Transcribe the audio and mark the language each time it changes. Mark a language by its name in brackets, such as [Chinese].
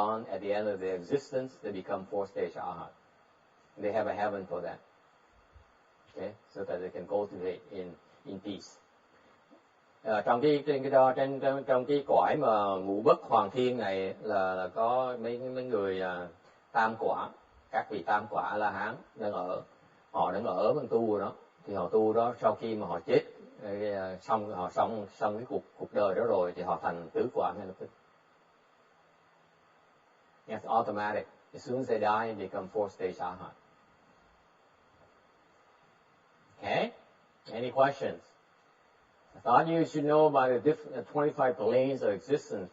[English] At the end of their existence, they become fourth stage arhat. They have a heaven for that. Okay, so that they can go to it in peace. [Vietnamese] Trong cái cõi mà ngũ bất hoàng thiên này là có mấy người tam quả, các vị tam quả A La Hán họ đang ở bên tu rồi đó, thì họ tu đó sau khi mà họ chết xong cái cuộc đời đó rồi thì họ thành tứ quả ngay lập tức. [English] It's automatic. As soon as they die, they become fourth stage arhat. Okay? Any questions? I thought you should know about the 25 planes of existence.